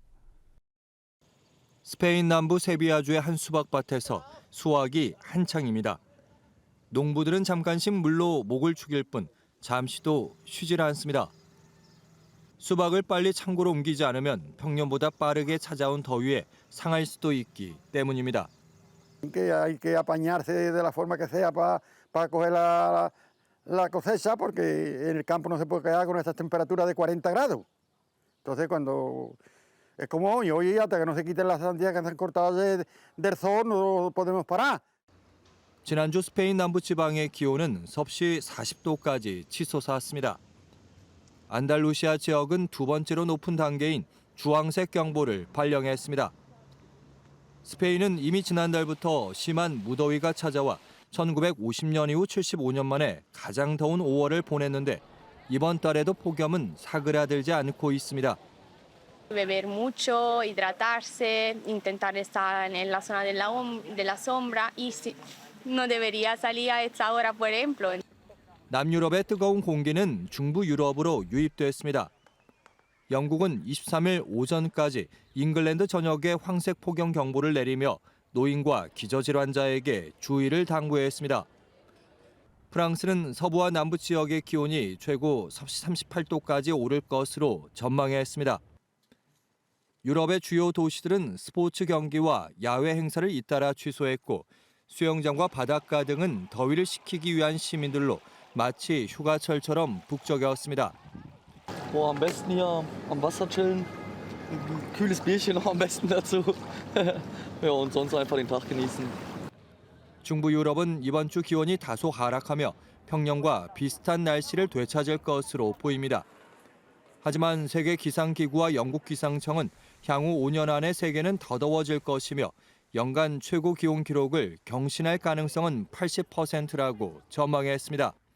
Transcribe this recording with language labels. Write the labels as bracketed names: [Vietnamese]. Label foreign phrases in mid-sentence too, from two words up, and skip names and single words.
[Korean] 스페인 남부 세비야주의 한 수박밭에서 수확이 한창입니다. 농부들은 잠깐씩 물로 목을 축일 뿐 잠시도 쉬질 않습니다. 수박을 빨리 창고로 옮기지 않으면 평년보다 빠르게 찾아온 더위에 상할 수도 있기 때문입니다. [Spanish] Hay que apañarse de la forma que sea para coger la cosecha, porque en el campo no se puede quedar con estas temperaturas de 40 grados. Entonces, cuando es como hoy hasta que no se quiten las sandías que se han cortado del sol, no podemos parar. [Korean] 지난주 스페인 남부 지방의 기온은 섭씨 40도까지 치솟았습니다. 안달루시아 지역은 두 번째로 높은 단계인 주황색 경보를 발령했습니다. 스페인은 이미 지난달부터 심한 무더위가 찾아와 1950년 이후 75년 만에 가장 더운 5월을 보냈는데 이번 달에도 폭염은 사그라들지 않고 있습니다. [Spanish] Beber mucho, hidratarse, intentar estar en la zona de la sombra y no debería salir a esta hora, por ejemplo. [Korean] 남유럽의 뜨거운 공기는 중부 유럽으로 유입됐습니다. 영국은 23일 오전까지 잉글랜드 전역에 황색 폭염 경보를 내리며 노인과 기저질환자에게 주의를 당부했습니다. 프랑스는 서부와 남부 지역의 기온이 최고 섭씨 38도까지 오를 것으로 전망했습니다. 유럽의 주요 도시들은 스포츠 경기와 야외 행사를 잇따라 취소했고 수영장과 바닷가 등은 더위를 식히기 위한 시민들로 마치 휴가철처럼 북적였습니다. [German] Am besten hier am Wasser chillen, ein kühles Bierchen noch am besten dazu. Ja, und sonst einfach den Tag genießen. [Korean] 중부 유럽은 이번 주 기온이 다소 하락하며 평년과 비슷한 날씨를 되찾을 것으로 보입니다. 하지만 세계 기상기구와 영국 기상청은 향후 5년 안에 세계는 더 더워질 것이며 연간 최고 기온 기록을 경신할 가능성은 80%라고 전망했습니다.